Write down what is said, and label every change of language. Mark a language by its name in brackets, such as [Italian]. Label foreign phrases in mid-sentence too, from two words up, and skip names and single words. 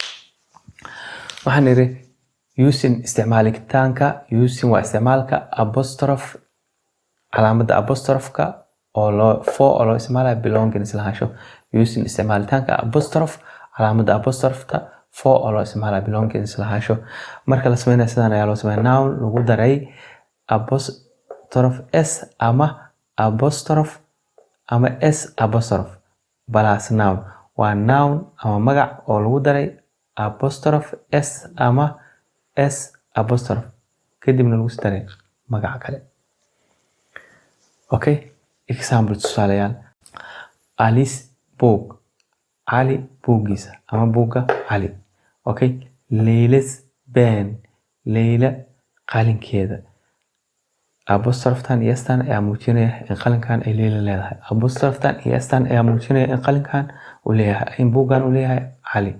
[Somali] waxaan niri using waa isticmaalka apostrophe calaamada apostrophe-ka oo loo isticmaalayo belonging lahaansho. using isticmaalitaanka apostrophe calaamada apostrophe-ta oo loo isticmaalayo belonging lahaansho. marka la sameynayo sidaan ayaa loo sameeyaa. noun lagu daray [English] apostrophe s [Somali] ama apostrophe ama [English] s apostrophe plus noun [Somali] waa noun ama magac oo lagu daray [English] apostrophe s [Somali] ama [English] s apostrophe [Somali] kadibna lagu daray magac kale. Okay, example tusaalayaal. [English] Alice book. [Somali] Ali buugiisa ama buugga Ali. [English] Okay, Layla's pen. [Somali] Layla qalinkeeda. apostrophe-tan iyo s-tan ayaa muujinaya in qalinkan ay Layla leedahay. apostrophe-tan iyo s-tan ayaa muujinaya in qalinkan uu leeyahay in buuggan uu leeyahay Ali.